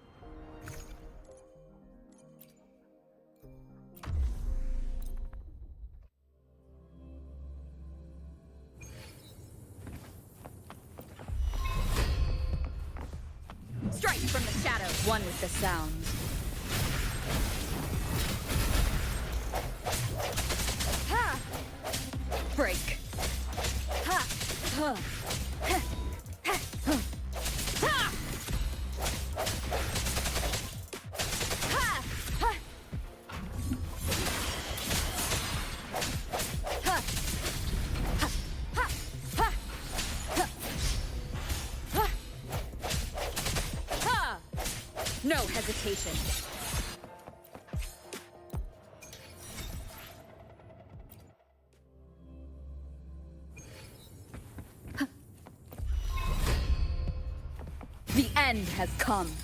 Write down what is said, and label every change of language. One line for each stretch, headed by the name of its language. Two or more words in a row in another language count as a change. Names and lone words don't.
English: Strike from the shadow, one with the sounds. Ha! Break. Ha! Ha! Ha! Ha! Ha! Ha! Ha! Ha! Ha! Ha! Ha! Ha! Ha! No hesitation. The end has come.